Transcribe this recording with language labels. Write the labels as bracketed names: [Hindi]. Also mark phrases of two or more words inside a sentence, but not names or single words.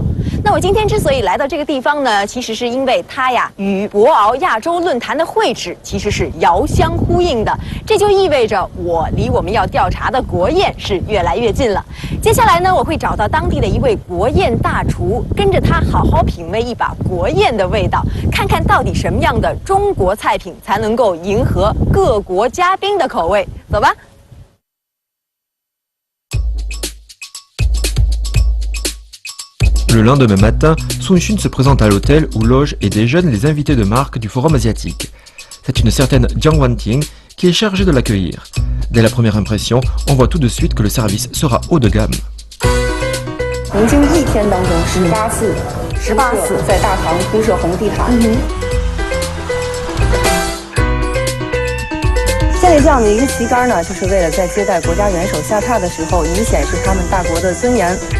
[Chinese] 那我今天之所以来到这个地方呢，其实是因为它呀与博鳌亚洲论坛的会址其实是遥相呼应的，这就意味着我离我们要调查的国宴是越来越近了。接下来呢，我会找到当地的一位国宴大厨，跟着他好好品味一把国宴的味道，看看到底什么样的中国菜品才能够迎合各国嘉宾的口味。走吧。 [French] Le lendemain matin, Sun Xun se présente à l'hôtel où logent et déjeunent les invités de marque du Forum asiatique. C'est une certaine Jiang Wanting qui est chargée de l'accueillir. Dès la première impression, on voit tout de suite que le service sera haut de gamme. [Chinese] 曾经一天当中18次在大堂铺设红地毯。建立这样的一个旗杆呢，就是为了在接待国家元首下榻的时候，以显示他们大国的尊严。